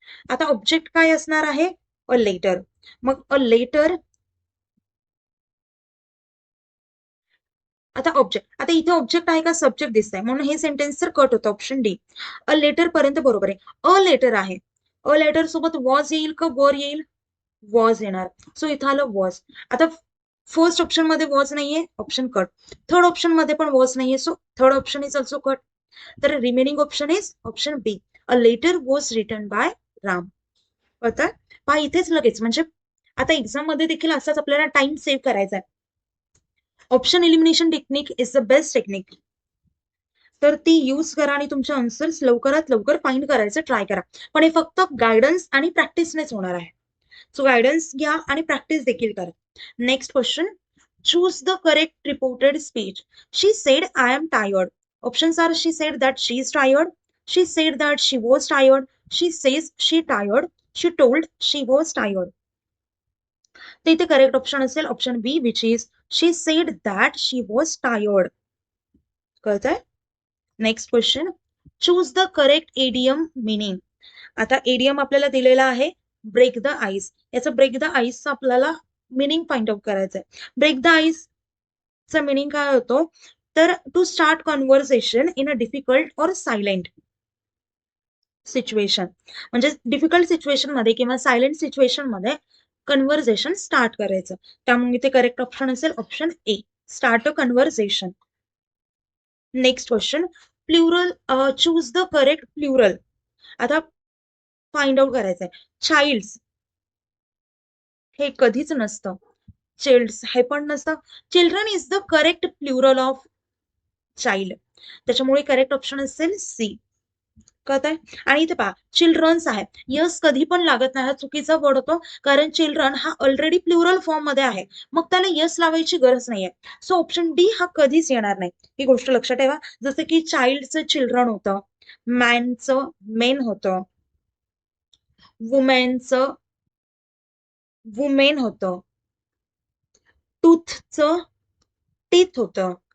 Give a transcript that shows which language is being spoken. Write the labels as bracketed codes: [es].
[mr] आता ऑब्जेक्ट काय असणार आहे, अ लेटर. मग अ लेटर, आता ऑब्जेक्ट, आता इथे ऑब्जेक्ट आहे का सब्जेक्ट दिसतंय, म्हणून हे सेंटेन्स तर कट होतं, ऑप्शन डी. अ लेटर पर्यंत बरोबर आहे. अ लेटर आहे, अ लेटर सोबत वॉज येईल का वर येईल, वॉज येणार, सो इथं आलं वॉज. आता फर्स्ट ऑप्शन मध्ये वॉज नाहीये, ऑप्शन कट. थर्ड ऑप्शन मध्ये पण वॉज नाहीये, [en] So third option is also cut. तर remaining option is option B, a letter was written by Ram. [mr] कळतं? पहा इथेच लगेच, म्हणजे आता एक्झाम मध्ये देखील असाच आपल्याला टाइम सेव्ह करायचा आहे. [en] Option elimination technique is the best technique. [mr] तर ती यूज करा आणि तुमचे आन्सर्स लवकरात लवकर फाइंड करायचं ट्राय करा. पण हे फक्त गायडन्स आणि प्रॅक्टिसनेच होणार आहे. सो गायडन्स घ्या आणि प्रॅक्टिस देखील करा. [en] Next question. Choose the correct reported speech. She said I am tired. Options are, she said that she is tired, she said that she was tired, she says she tired, she told she was tired. [mr] तर इथे correct option असेल [en] Option B, which is she said that she was tired. [mr] कळतंय? [en] Next question. Choose the correct idiom meaning. [mr] आता idiom आपल्याला दिलेला आहे break the ice. याचं break the आईसचं आपल्याला मिनिंग फाइंड आउट करायचंय. ब्रेक द आईसचा मिनिंग काय होतो, तर [en] To start conversation in a difficult or silent situation. [mr] म्हणजे डिफिकल्ट सिच्युएशन मध्ये किंवा सायलेंट सिच्युएशन मध्ये कन्व्हर्सेशन स्टार्ट करायचं. त्यामुळे इथे करेक्ट ऑप्शन असेल [en] Option A, start a conversation. Next question. Plural. Choose the correct plural. [mr] आता फाइंड आउट करायचंय. चाइल्ड्स हे कधीच नसतं, चिल्ड्स हे पण नसतं. [en] Children is the correct plural of child. [mr] त्याच्यामुळे करेक्ट ऑप्शन असेल सी. कळत आहे? आणि इथे पहा चिल्ड्रन्स आहे, यस कधी पण लागत नाही, हा चुकीचा वर्ड होतो. कारण चिल्ड्रन हा ऑलरेडी प्लुरल फॉर्म मध्ये आहे, मग त्याला यस लावायची गरज नाहीये. सो ऑप्शन डी हा कधीच येणार नाही, ही गोष्ट लक्षात ठेवा. जसं की चाइल्डचं चिल्ड्रन होतं, मॅनचं मेन होतं, वुमेनचं वुमेन होतं, टूथचं टीथ होतं.